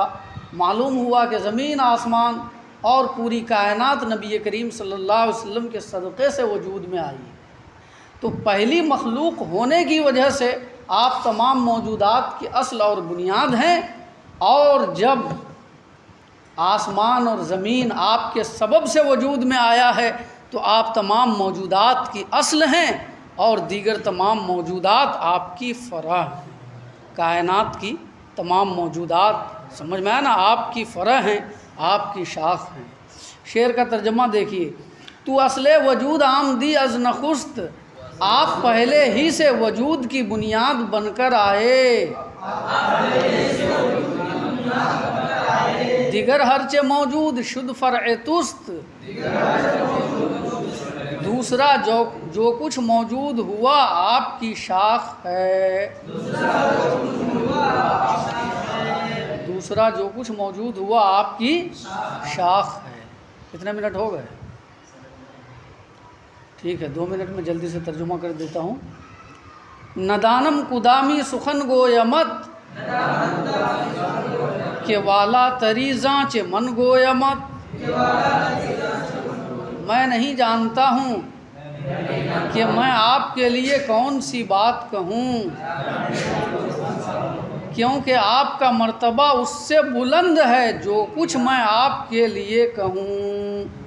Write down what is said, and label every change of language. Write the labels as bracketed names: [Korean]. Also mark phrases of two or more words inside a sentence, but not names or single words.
[Urdu] معلوم ہوا کہ زمین آسمان اور پوری کائنات نبی کریم صلی اللہ علیہ وسلم کے صدقے سے وجود میں آئی ہے، تو پہلی مخلوق ہونے کی وجہ سے آپ تمام موجودات کی اصل اور بنیاد ہیں، اور جب آسمان اور زمین آپ کے سبب سے وجود میں آیا ہے تو آپ تمام موجودات کی اصل ہیں، اور دیگر تمام موجودات آپ کی فرع ہیں۔ کائنات کی تمام موجودات، سمجھ میں آیا نا، آپ کی فرع ہیں، آپ کی شاخ ہیں۔ شعر کا ترجمہ دیکھیے، [Persian] تو اصل وجود آمدی از نخست، [Urdu] آپ پہلے ہی سے وجود کی بنیاد بن کر آئے، [Persian] دیگر ہرچہ موجود شد فرع توست، [Urdu] دوسرا جو کچھ موجود ہوا آپ کی شاخ ہے، دوسرا جو کچھ موجود ہوا آپ کی شاخ ہے۔ کتنے منٹ ہو گئے؟ ٹھیک ہے، 2 منٹ میں جلدی سے ترجمہ کر دیتا ہوں۔ [Persian] ندانم کدامی سخن گویمت، کہ والا تری زانچ من گویمت، [Urdu] میں نہیں جانتا ہوں کہ میں آپ کے لیے کون سی بات کہوں، کیونکہ آپ کا مرتبہ اس سے بلند ہے جو کچھ میں آپ کے لیے کہوں۔